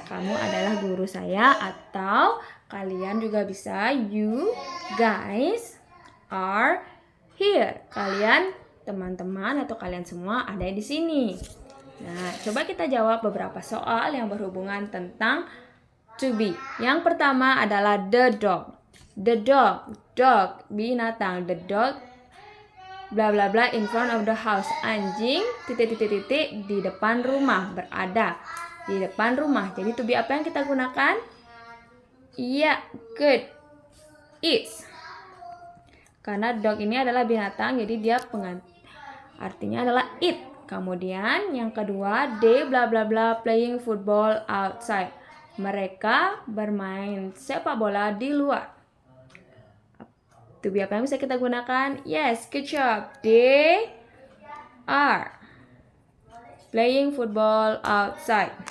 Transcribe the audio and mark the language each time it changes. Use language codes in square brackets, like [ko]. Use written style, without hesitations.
[id] Kamu adalah guru saya, atau kalian juga bisa [en] you guys are here. [id] Kalian teman-teman atau kalian semua ada di sini. Nah, coba kita jawab beberapa soal yang berhubungan tentang to be. Yang pertama adalah the dog. [en] The dog, binatang. The dog, bla bla bla, in front of the house. [id] Anjing, titik di depan rumah, berada di depan rumah. Jadi to be apa yang kita gunakan? Iya, good. Is. Karena dog ini adalah binatang, jadi dia artinya adalah it. Kemudian yang kedua, [en] they bla bla bla playing football outside. [id] Mereka bermain sepak bola di luar. To be apa yang bisa kita gunakan? [en] Yes, good job. They are playing football outside.